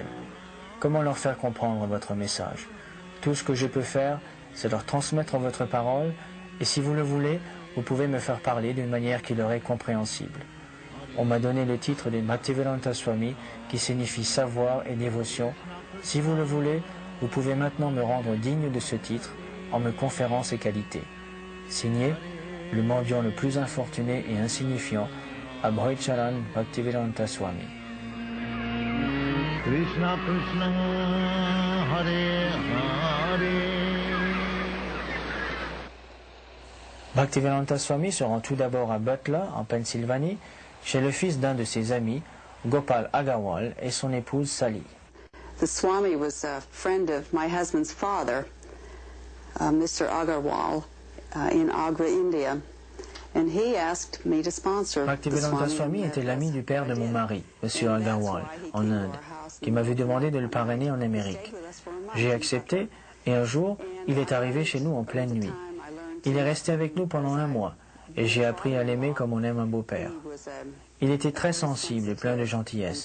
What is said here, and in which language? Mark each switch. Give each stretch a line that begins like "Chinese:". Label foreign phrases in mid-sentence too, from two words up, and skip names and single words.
French: Comment leur faire comprendre votre message? Tout ce que je peux faire, c'est leur transmettre votre parole, et si vous le voulez, vous pouvez me faire parler d'une manière qui leur est compréhensible. On m'a donné le titre de Bhaktivedanta Swami, qui signifie savoir et dévotion. Si vous le voulez, vous pouvez maintenant me rendre digne de ce titre en me conférant ses qualités. Signé, le mendiant le plus infortuné et insignifiant, Abhoycharan Bhaktivedanta Swami. Krishna Krishna Hare Hare. Bhaktivedanta Swami se rend tout d'abord à Butler, en Pennsylvanie, chez le fils d'un de ses amis, Gopal Agarwal, et son épouse Sally.
English: The Swami was a friend of my husband's father, Mr. Agarwal, in Agra, India, and he asked me to sponsor the Bhaktivedanta Swami.
French: Swami était l'ami du père de mon mari, M. Agarwal, en Inde, qui m'avait demandé de le parrainer en Amérique. J'ai accepté, et un jour, il est arrivé chez nous en pleine nuit. Il est resté avec nous pendant 1 mois, et j'ai appris à l'aimer comme on aime un beau-père. Il était très sensible et plein de gentillesse.